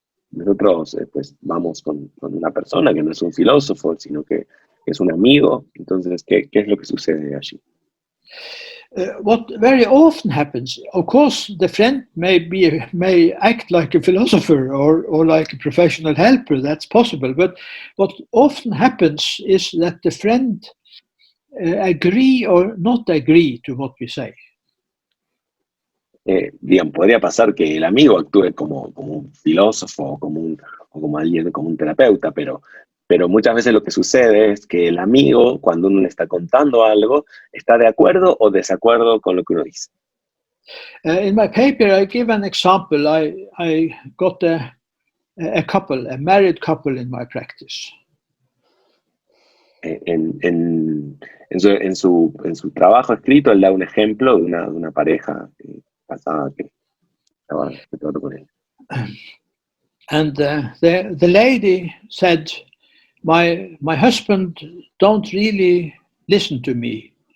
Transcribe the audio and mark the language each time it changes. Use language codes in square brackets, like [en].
[es] Nosotros pues vamos con una persona que no es un filósofo, sino que es un amigo. Entonces, ¿qué es lo que sucede allí? [en] What very often happens, of course, the friend may act like a philosopher or like a professional helper. That's possible. But what often happens is that the friend agree or not agree to what we say. [es] Digamos, podría pasar que el amigo actúe como un filósofo o como alguien, como un terapeuta, pero muchas veces lo que sucede es que el amigo, cuando uno le está contando algo, está de acuerdo o desacuerdo con lo que uno dice. [en] In my paper, I give an example. I got a married couple in my practice. [es] En su trabajo escrito, él da un ejemplo de una pareja casada que estaba con él. [en] And the lady said, my husband don't really listen to me.